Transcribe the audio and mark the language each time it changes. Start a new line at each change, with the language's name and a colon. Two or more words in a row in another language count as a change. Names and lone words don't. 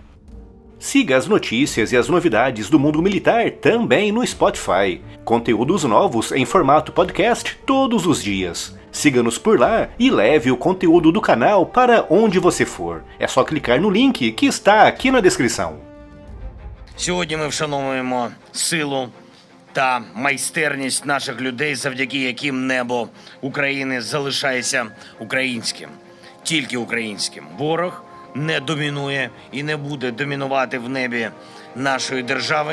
Portuguese: Siga as notícias e as novidades do mundo militar também no Spotify. Conteúdos novos em formato podcast todos os dias. Siga-nos por lá e leve o conteúdo do canal para onde você for. É só clicar no link que está aqui na descrição.
Ukrainian: Сьогодні ми вшановуємо силу та майстерність наших людей, завдяки яким небо України залишається українським. Тільки українським. Ворог не домінує і не буде домінувати в небі нашої держави.